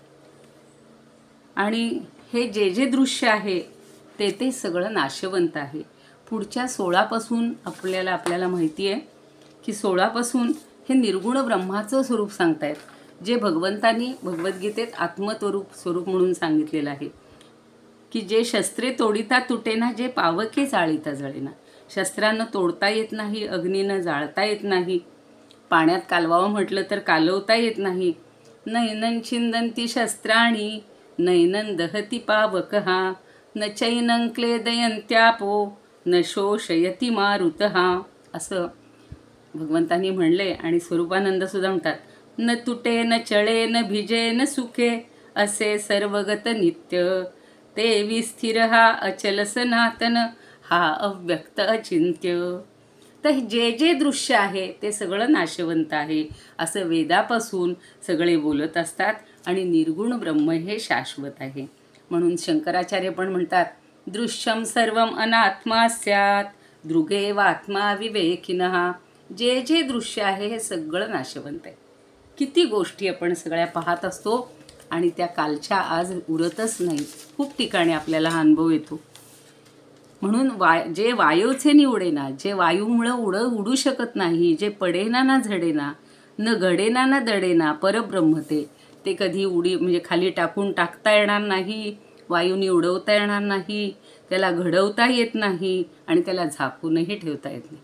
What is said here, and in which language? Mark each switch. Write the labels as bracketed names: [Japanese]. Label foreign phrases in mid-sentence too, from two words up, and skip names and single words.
[Marathi] आणि हे जे जे दृश्य आहे ते सगळं नाशवंत आहे. पुढच्या 16पासून आपल्याला माहिती आहे की 16पासून हे निर्गुण ब्रह्माचं स्वरूप सांगतायत, जे भगवंतांनी भगवद्गीतेत स्वरूप म्हणून सांगितलेलं आहे. की जे शस्त्रे तोडिता तुटेना, जे पावके जाळीता जळेना. शस्त्रांना तोडता येत नाही, अग्नीनं जाळता येत नाही, पाण्यात कालवावं म्हटलं तर कालवता येत नाही. [Sanskrit] नैनं छिंदंती शस्त्राणी नैनं दहती पावकहा, न चैनं क्लेदयंत्यापो न शोषयती मारुतहा. [Marathi] असं भगवंतांनी म्हणले. आणि स्वरूपानंद सुद्धा म्हणतात, न तुटे न चळे न भिजे न सुखे, असे सर्वगत नित्य. ते विस्थिर हा अचल सनातन, हा अव्यक्त अचिंत्य. तर जे जे दृश्य आहे ते सगळं नाशवंत आहे असं वेदापासून सगळे बोलत असतात. आणि निर्गुण ब्रह्म हे शाश्वत आहे. म्हणून शंकराचार्य पण म्हणतात, [Sanskrit] दृश्यम सर्वम अनात्मा स्यात्, दृगेवात्मा विवेकिनः. [Marathi] जे जे दृश्य आहे हे सगळं नाशवंत आहे. किती गोष्टी आपण सगळ्या पाहत असतो आणि त्या कालच्या आज उरतच नाही. खूप ठिकाणी आपल्याला हा अनुभव येतो. म्हणून जे वायूचे निवडेना, जे वायूमुळं उडू शकत नाही, जे पडेना ना झडेना, न घडेना ना दडेना, परब्रह्म ते कधी म्हणजे खाली टाकता येणार नाही, वायूनी उडवता येणार नाही, त्याला घडवता येत नाही आणि त्याला झाकूनही ठेवता येत नाही.